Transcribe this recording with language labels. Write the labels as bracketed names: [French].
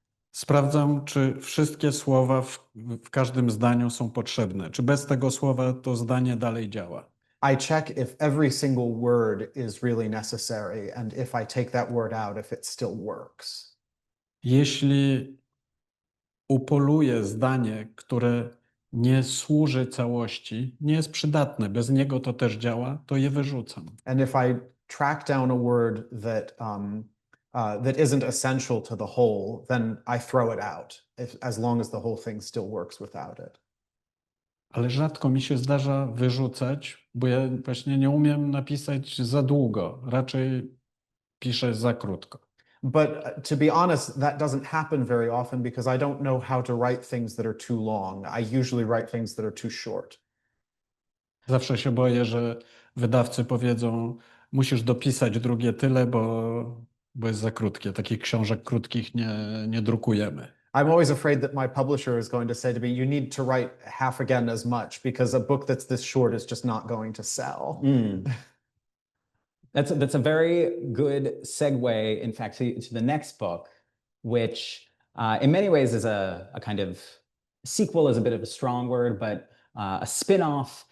[Polish] Sprawdzam, czy wszystkie słowa w każdym zdaniu są potrzebne. Czy bez tego słowa to zdanie dalej działa. [English] I check if every single word is really necessary and if I take that word out, if it still works. [Polish] Jeśli upoluję zdanie, które nie służy całości, nie jest przydatne, bez niego to też działa, to je wyrzucam. [English] And if I track down a word that isn't essential to the whole, then I throw it out, as long as the whole thing still works without it. [Polish] Ale rzadko mi się zdarza wyrzucać, bo ja właśnie nie umiem napisać za długo, raczej piszę za krótko. [English] But to be honest, that doesn't happen very often because I don't know how to write things that are too long. I usually write things that are too short. [Polish] Zawsze się boję, że wydawcy powiedzą, musisz dopisać drugie tyle, bo jest za krótkie. Takich książek krótkich nie drukujemy. [English] I'm always afraid that my publisher is going to say to me, you need to write half again as much because a book that's this short is just not going to sell. That's a very good segue, in fact, to the next book, which in many ways is a kind of sequel is a bit of a strong word, but a spin-off.